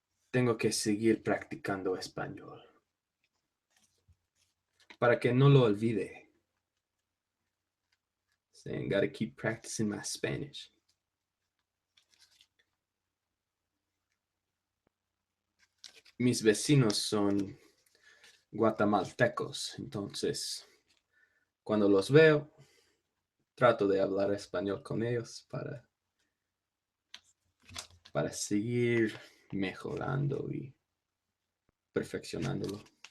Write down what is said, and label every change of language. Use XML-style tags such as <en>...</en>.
<es>Tengo que seguir practicando español para que no lo olvide.</es> <en>Saying, gotta keep practicing my Spanish.</en> <es>Mis vecinos son guatemaltecos, entonces cuando los veo, trato de hablar español con ellos para seguir mejorando y perfeccionándolo.</es>